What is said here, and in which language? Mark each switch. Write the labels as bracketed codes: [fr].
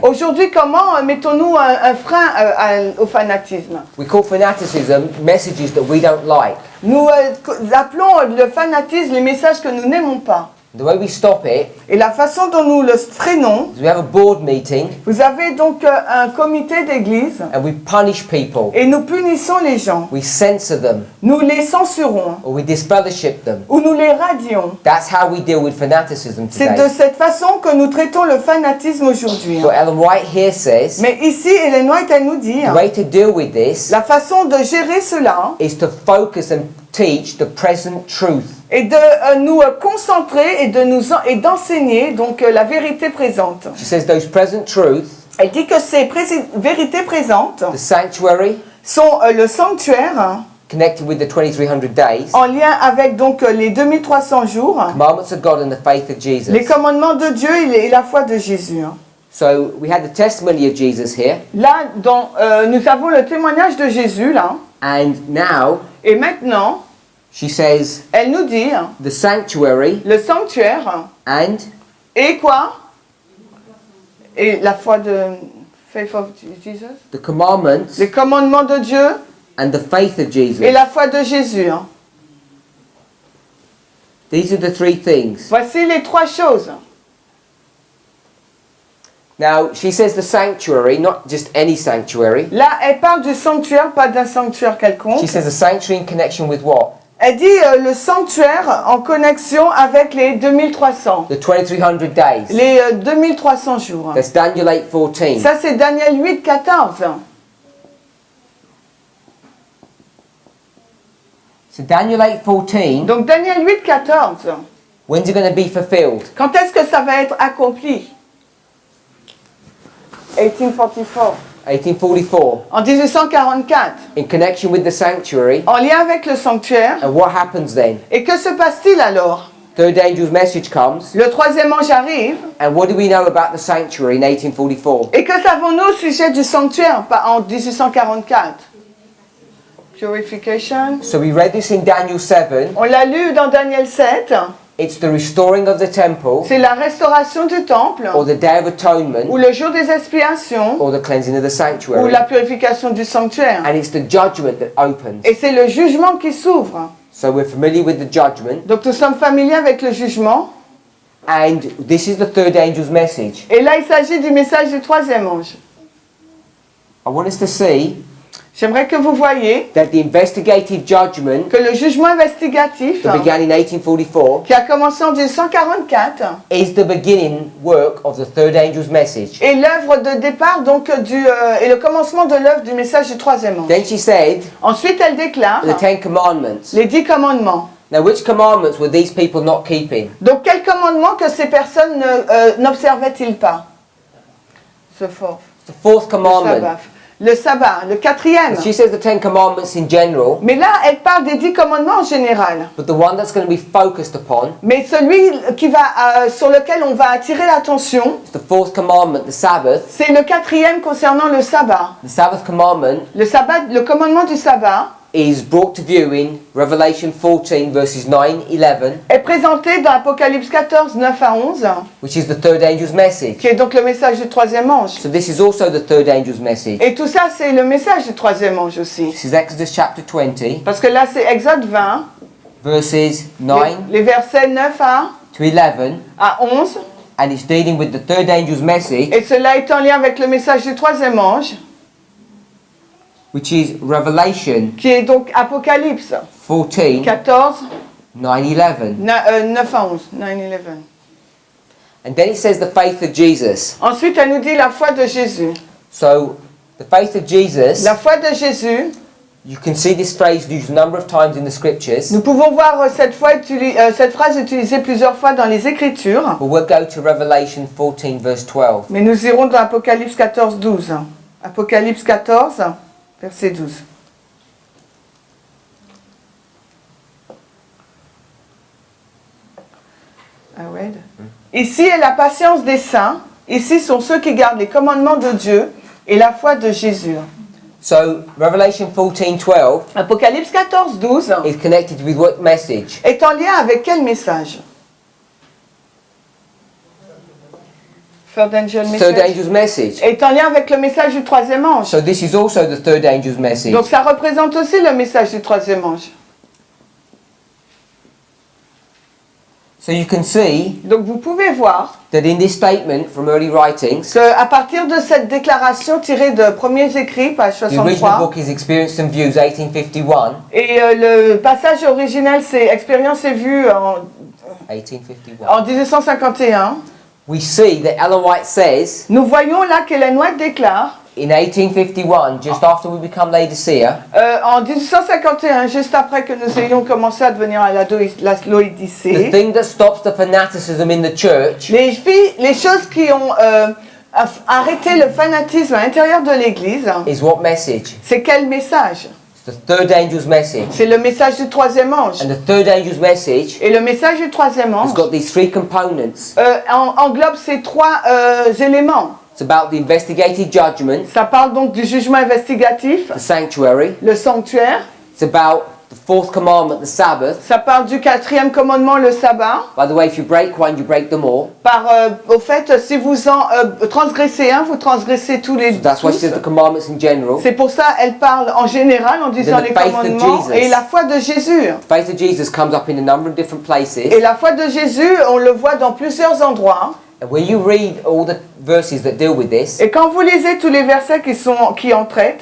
[fr] Aujourd'hui, comment mettons-nous un frein au fanatisme? [en] We call fanaticism messages that we don't like. [fr] Nous appelons le fanatisme les messages que nous n'aimons pas. [en] The way we stop it [fr] Et la façon dont nous le freinons, [en] is we have a board meeting [fr] vous avez donc un comité d'église [en] and we punish people. [fr] et nous punissons les gens. [en] We censor them [fr] Nous les censurons [en] or we disfellowship them. [fr] ou nous les radions. [en] That's how we deal with fanaticism [fr] C'est [en] today. [fr] de cette façon que nous traitons le fanatisme aujourd'hui. [en] What Ellen White here says, [fr] Mais ici, Ellen White, elle nous dit, [en] the way to deal with this [fr] la façon de gérer cela [en] is to focus and teach the present truth. [fr] est de nous concentrer et d'enseigner donc la vérité présente. [en] She says those present truths, [fr] Elle dit que ces vérités présentes [en] the sanctuary, [fr] sont le sanctuaire [en] connected with the 2300 days, [fr] en lien avec donc les 2300 jours, [en] commandments of God and the faith of Jesus. [fr] les commandements de Dieu et la foi de Jésus. [en] So we had the testimony of Jesus here, [fr] Là, nous avons le témoignage de Jésus là, [en] and now [fr] et maintenant, [en] she says [fr] elle nous dit [en] the sanctuary [fr] le sanctuaire [en] and [fr] et quoi? Et la foi de [en] faith of Jesus, the commandments [fr] les commandements de Dieu [en] and the faith of Jesus. [fr] et la foi de Jésus. [en] These are the three things. [fr] Voici les trois choses. [en] Now she says the sanctuary, not just any sanctuary. [fr] Là, elle parle du sanctuaire, pas d'un sanctuaire quelconque. [en] She says a sanctuary in connection with what? [fr] Elle dit le sanctuaire en connexion avec les 2300. [en] The 2300 days. [fr] Les 2300 jours. [en] That's Daniel 8:14. [fr] Ça, c'est Daniel 8, 14. [en] So Daniel 8:14, [fr] Donc, Daniel 8, 14. [en] when's it going to be fulfilled? [fr] Quand est-ce que ça va être accompli? [en] 1844. [fr] 1844. En 1844. [en] In connection with the sanctuary. [fr] En lien avec le sanctuaire. [en] And what happens then? [fr] Et que se passe-t-il alors? [en] Third angel's message comes. [fr] Le troisième ange arrive. [en] And what do we know about the sanctuary in 1844? [fr] Et que savons-nous au sujet du sanctuaire en 1844? [en] Purification. So we read this in Daniel 7. [fr] On l'a lu dans Daniel 7. [en] It's the restoring of the temple, [fr] C'est la restauration du temple, [en] or the Day of Atonement, [fr] ou le jour des expiations, [en] or the cleansing of the [fr] ou [en] sanctuary. [fr] la purification du sanctuaire. [en] And it's the judgment that opens. [fr] Et c'est le jugement qui s'ouvre. [en] So we're familiar with the judgment. [fr] Donc nous sommes familiers avec le jugement. [en] And this is the third angel's message. [fr] Et là, il s'agit du message du troisième ange. [en] I want us to see [fr] J'aimerais que vous voyiez [en] that the investigative judgment [fr] que le jugement investigatif [en] that began in 1844 [fr] qui a commencé en 1844 [en] is the beginning work of the third angel's message. [fr] est l'œuvre de départ donc et le commencement de l'œuvre du message du troisième ange. [en] Then she said, [fr] Ensuite, elle déclare [en] the Ten Commandments. [fr] les 10 commandements. [en] Now, which commandments were these people not keeping? [fr] Donc, quels commandements que ces personnes n'observaient-ils pas? [en] The fourth. The fourth [fr] Le [en] commandment. [fr] sabbat. Le sabbat, le quatrième. [en] She says the Ten Commandments in general, [fr] Mais là, elle parle des 10 commandements en général. [en] but the one that's going to be focused upon [fr] Mais celui sur lequel on va attirer l'attention, [en] is the fourth commandment, the Sabbath. [fr] c'est le quatrième concernant le sabbat. [en] The Sabbath commandment [fr] Le commandement du sabbat [en] is brought to view in Revelation 14 verses 9, 11, [fr] est présenté dans Apocalypse 14, 9 à 11, [en] which is the third angel's message. [fr] qui est donc le message du troisième ange. [en] So this is also the third angel's message. [fr] Et tout ça, c'est le message du troisième ange aussi. [en] This is Exodus chapter 20 [fr] Parce que là, c'est Exode 20, [en] verses 9 [fr] les versets 9 [en] to 11, [fr] à 11. [en] and it's dealing with the third angel's message, [fr] Et cela est en lien avec le message du troisième ange, [en] which is Revelation [fr] qui est donc Apocalypse [en] 14, [fr] 14, [en] 9, 11. [fr] 9 à 11, 9, 11. [en] And then it says the faith of Jesus. [fr] Ensuite, elle nous dit la foi de Jésus. [en] So the faith of Jesus, [fr] La foi de Jésus, [en] you can see this phrase used a number of times in the scriptures. [fr] nous pouvons voir cette phrase utilisée plusieurs fois dans les Écritures, [en] But we'll go to Revelation 14 verse 12. [fr] mais nous irons dans Apocalypse 14, 12. Apocalypse 14, verset 12. Ah ouais. Ici est la patience des saints, ici sont ceux qui gardent les commandements de Dieu et la foi de Jésus. [en] So Revelation 14, 12 [fr] Apocalypse 14, 12 [en] is connected with what message? [fr] est en lien avec quel message? [en] Third angel Third message. angel's message. [fr] Est en lien avec le message du troisième ange. [en] So this is also the third angel's message. [fr] Donc ça représente aussi le message du troisième ange. [en] So you can see [fr] Donc vous pouvez voir [en] that in this statement from early writings, [fr] qu'à partir de cette déclaration tirée de premiers écrits, page [en] the original [fr] 63, [en] book is Experience and Views 1851. [fr] et le passage original c'est Expérience et vue en 1851. 1851, [en] We see that Ellen White says [fr] nous voyons là qu'Ellen White déclare [en] in 1851, just after we become Laodicea, [fr] en 1851, juste après que nous ayons commencé à devenir à la [en] the [fr] Laodicée, [en] thing that stops the fanaticism in the church [fr] les choses qui ont arrêté le fanatisme à l'intérieur de l'Église, [en] is what message? [fr] c'est quel message? [en] It's the third angel's message. [fr] C'est le message du troisième ange. [en] And the third angel's message [fr] Et le message du troisième [en] has [fr] ange [en] got these three components. [fr] englobe ces trois éléments. [en] It's about the investigative judgment, [fr] Ça parle donc du jugement investigatif, [en] the sanctuary. [fr] le sanctuaire. [en] It's about the fourth commandment, the Sabbath. [fr] Ça parle du quatrième commandement, le sabbat. [en] By the way, if you break one, you break them all. [fr] Au fait, si vous en transgressez un, vous transgressez tous les [en] That's why she [fr] tous. [en] says the commandments in general. [fr] C'est pour ça elle parle en général en disant [en] Then the [fr] les [en] faith of [fr] commandements [en] Jesus. [fr] et la foi de Jésus. [en] The faith of Jesus comes up in a number of different places. [fr] Et la foi de Jésus, on le voit dans plusieurs endroits. [en] And when you read all the verses that deal with this, [fr] Et quand vous lisez tous les versets qui en traitent,